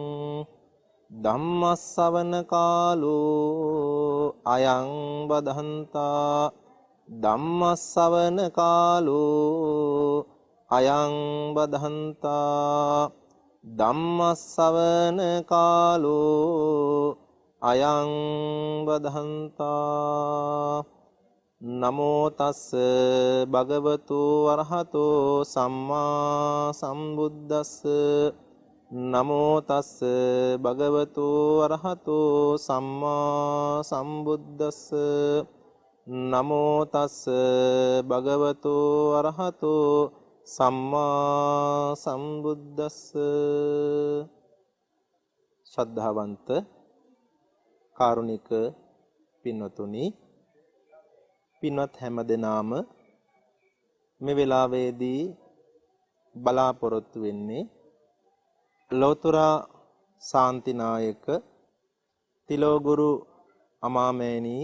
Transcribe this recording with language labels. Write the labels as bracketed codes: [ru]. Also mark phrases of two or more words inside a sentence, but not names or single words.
[pi] ධම්මස්සවන කාලෝ අයං බදන්තා ධම්මස්සවන කාලෝ අයං බදන්තා ධම්මස්සවන කාලෝ අයං බදන්තා නමෝ තස්ස භගවතු වරහතෝ සම්මා සම්බුද්දස්ස නමෝ තස්ස භගවතු වරහතෝ සම්මා සම්බුද්දස්ස නමෝ තස්ස භගවතු වරහතෝ සම්මා සම්බුද්දස්ස. [si] ශ්‍රද්ධාවන්ත කාරුණික පින්වතුනි, පින්වත් හැම දෙනාම මේ වෙලාවේදී බලාපොරොත්තු වෙන්නේ ලෝතර ශාන්තිනායක තිලෝගුරු අමාමෑණී